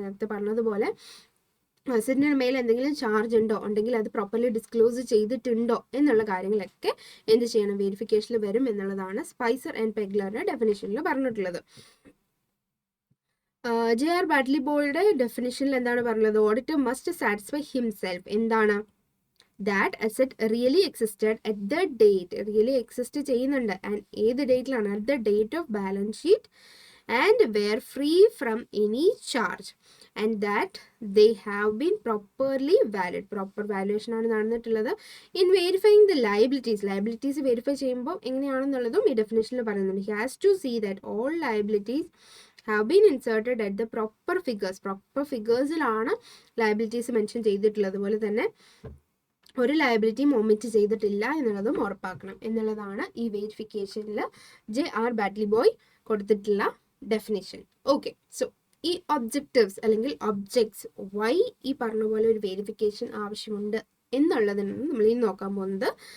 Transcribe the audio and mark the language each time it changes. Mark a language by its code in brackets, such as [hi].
[ml] നേരത്തെ പറഞ്ഞതുപോലെ അസെറ്റിന് മേൽ എന്തെങ്കിലും ചാർജ് ഉണ്ടോ, ഉണ്ടെങ്കിൽ അത് പ്രോപ്പർലി ഡിസ്ക്ലോസ് ചെയ്തിട്ടുണ്ടോ എന്നുള്ള കാര്യങ്ങളൊക്കെ എന്ത് ചെയ്യണം, വെരിഫിക്കേഷനിൽ വരും എന്നുള്ളതാണ് സ്പൈസർ ആൻഡ് പെഗ്ലറുടെ ഡെഫിനേഷനിൽ പറഞ്ഞിട്ടുള്ളത്. JR ബാറ്റ്ലി ബോയുടെ ഡെഫിനേഷനിൽ എന്താണ് പറഞ്ഞത്, [en] Auditor must satisfy himself. [ml] എന്താണ്, [en] that asset really existed at the date, really exist ചെയ്യുന്നുണ്ട്, and [ml] ഏത് ഡേറ്റിലാണ്, [en] at the date of balance sheet, and were free from any charge, and that they have been properly valid. [ml] Proper valuation ആണ് നടന്നിട്ടുള്ളത്. [en] In verifying the liabilities [ml] verify ചെയ്യുമ്പോൾ എങ്ങനെയാണെന്നുള്ളതും ഈ ഡെഫിനേഷനിൽ പറയുന്നുണ്ട്. [en] He has to see that all liabilities have been inserted at the proper figures. [ml] Proper figuresിലാണ് liabilities mention ചെയ്തിട്ടുള്ളത്. അതുപോലെ തന്നെ ഒരു ലയബിലിറ്റിയും omit ചെയ്തിട്ടില്ല എന്നുള്ളതും ഉറപ്പാക്കണം എന്നുള്ളതാണ് ഈ വെരിഫിക്കേഷനിൽ JR ബാറ്റ്ലി ബോയ് കൊടുത്തിട്ടുള്ള ഡെഫിനേഷൻ. ഓക്കെ, സോ ഈ ഒബ്ജക്റ്റീവ്സ് അല്ലെങ്കിൽ ഒബ്ജക്ട്സ് വൈ ഈ പറഞ്ഞ പോലെ ഒരു വെരിഫിക്കേഷൻ ആവശ്യമുണ്ട് എന്നുള്ളതിനാണ് നമ്മൾ ഇനി നോക്കാൻ പോകുന്നത്.